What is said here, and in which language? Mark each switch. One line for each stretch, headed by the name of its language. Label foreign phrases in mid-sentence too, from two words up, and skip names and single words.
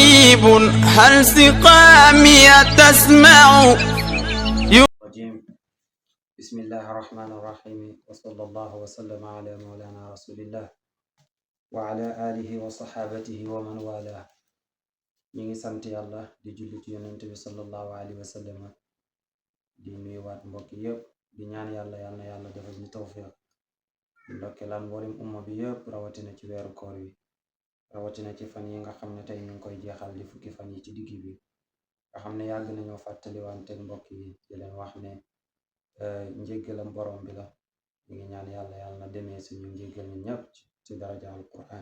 Arabic: غريب هل سقامي تسمع. بسم الله الرحمن الرحيم وصلى الله وسلم على مولانا رسول الله وعلى آله وصحابته ومن والاه.
Wolof: ñi ngi sant yàlla di julli ci yonent bi
Arabic: صلى الله عليه وسلم
Wolof: di nuyuwaat mbokk yëpp di ñaan yàlla yàlla defal ñu tawfiq di ndokkeelaan mboolem umma bi yëpp rawatina ci weeru koor wi rawatina ci fan yi nga xam ne tey ñu ngi koy jeexal di fukki fan yi ci digg bi nga xam ne yàgg nañoo fàttaliwante mbokk yi di leen wax ne njéggalam borom bi la ñu ngi ñaan yàlla na demee suñu njéggal ñu ñëpp ci daraja alquran.